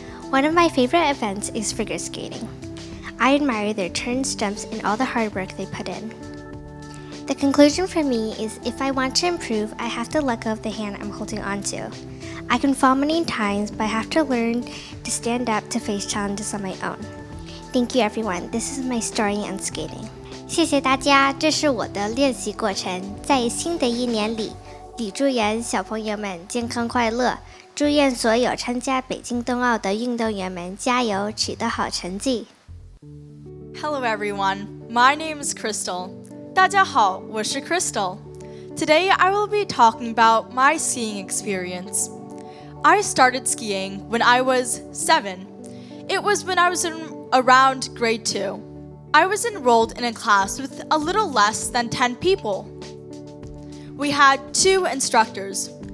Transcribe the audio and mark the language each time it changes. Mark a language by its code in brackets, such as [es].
[en] One of my favorite events is figure skating. I admire their turns, jumps, and all the hard work they put in. The conclusion for me is if I want to improve, I have to let go of the hand I'm holding onto. I can fall many times, but I have to learn to stand up to face challenges on my own. Thank you, everyone. This is my story on skating. [zh] 谢谢大家，这是我的练习过程。在新的一年里，李祝愿小朋友们健康快乐，祝愿所有参加北京冬奥的运动员们加油，取得好成绩。 [en] Hello everyone, my name is Crystal. [zh] 大家好，我是 Crystal. [en] Today I will be talking about my skiing experience. I started skiing when I was 7. It was when I was in around grade 2. I was enrolled in a class with a little less than 10 people.We had 2 instructors.